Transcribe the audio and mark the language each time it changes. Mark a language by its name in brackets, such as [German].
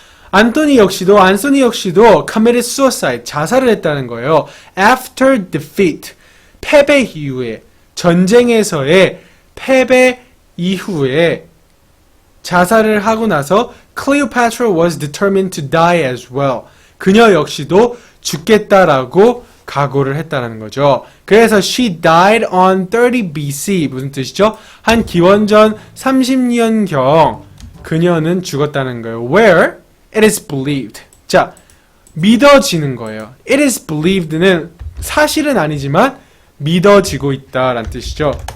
[Korean] 안소니 역시도 [English] committed suicide, [Korean] 자살을 했다는 거예요. [English] After defeat, [Korean] 패배 이후에, 전쟁에서의 패배 이후에 자살을 하고 나서 [English] Cleopatra was determined to die as well. [Korean] 그녀 역시도 죽겠다라고 각오를 했다라는 거죠. [English] 그래서 she died on 30 BC. [Korean] 무슨 뜻이죠? 한 기원전 30년경 그녀는 죽었다는 거예요. [English] Where it is believed. 자, 믿어지는 거예요. It is believed [Korean] 는 사실은 아니지만 믿어지고 있다라는 뜻이죠.